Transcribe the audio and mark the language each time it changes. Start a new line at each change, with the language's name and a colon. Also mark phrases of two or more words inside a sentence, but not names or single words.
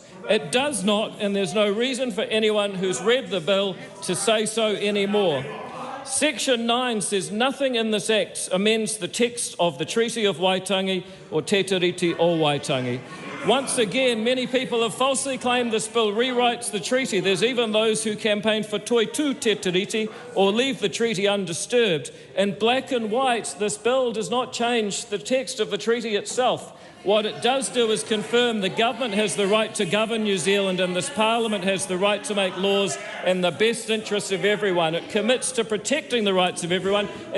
English: It does not, and there's no reason for anyone who's read the bill to say so anymore. Section 9 says nothing in this Act amends the text of the Treaty of Waitangi or Te Tiriti o Waitangi. Once again, many people have falsely claimed this bill rewrites the treaty. There's even those who campaign for
Māori: toi tu te tiriti
English: or leave the treaty undisturbed. In black and white, this bill does not change the text of the treaty itself. What it does do is confirm the government has the right to govern New Zealand and this Parliament has the right to make laws in the best interests of everyone. It commits to protecting the rights of everyone.